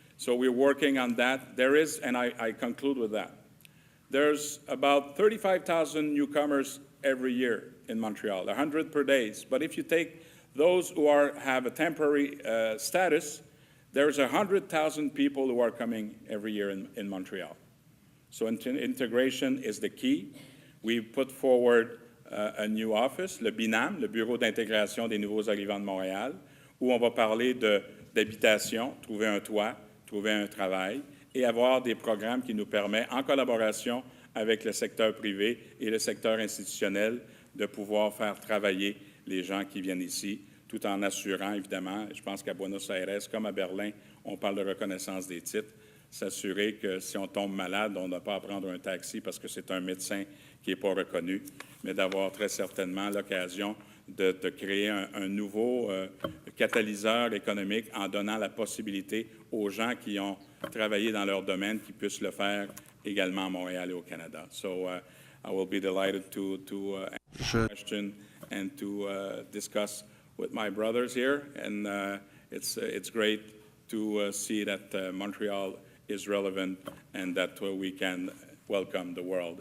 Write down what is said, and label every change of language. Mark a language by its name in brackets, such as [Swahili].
[English] So we're working on that. There is, and I conclude with that, there's about 35,000 newcomers every year in Montreal, 100 per day. But if you take those who have a temporary status, there's 100,000 people who are coming every year in Montreal. So integration is the key. [French] We put forward a new office, le BINAM, le Bureau d'intégration des nouveaux arrivants de Montréal, où on va parler d'habitation, trouver un toit, trouver un travail, et avoir des programmes qui nous permettent, en collaboration avec le secteur privé et le secteur institutionnel, de pouvoir faire travailler les gens qui viennent ici, tout en assurant, évidemment, je pense qu'à Buenos Aires, comme à Berlin, on parle de reconnaissance des titres, s'assurer que si on tombe malade, on n'a pas à prendre un taxi parce que c'est un médecin qui n'est pas reconnu, mais d'avoir très certainement l'occasion de créer un nouveau catalyseur économique en donnant la possibilité aux gens qui ont travaillé dans leur domaine qui puissent le faire également à Montréal et au Canada. [English] So I will be delighted to answer the question and to discuss with my brothers here, and it's great to see that Montreal is relevant and that we can welcome the world.